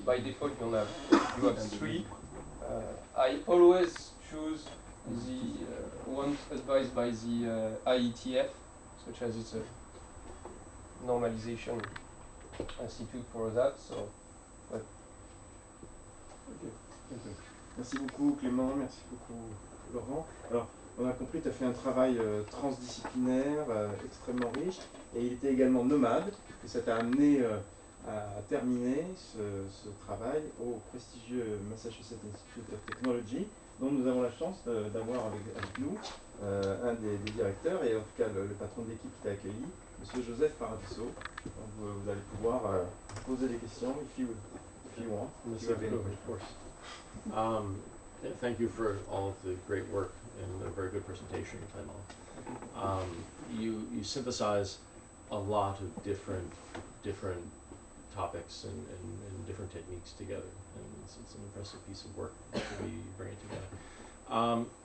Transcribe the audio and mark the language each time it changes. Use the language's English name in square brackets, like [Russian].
[English] By default, you have 3. I always choose the ones advised by the IETF, such as it's a normalization institute for that. So, but Okay. [French] Merci beaucoup Clément, merci beaucoup Laurent. Alors, on a compris, tu as fait un travail transdisciplinaire, extrêmement riche, et il était également nomade, et ça t'a amené à terminer ce travail au prestigieux Massachusetts Institute of Technology, dont nous avons la chance d'avoir avec nous un des directeurs, et en tout cas le patron de l'équipe qui t'a accueilli, M. Joseph Paradiso. Donc vous allez pouvoir poser des questions [English] if you want. If you have any. Of course. Thank you for all of the great work and a very good presentation, Clément. You synthesize a lot of different topics and different techniques together, and it's an impressive piece of work to be bringing together.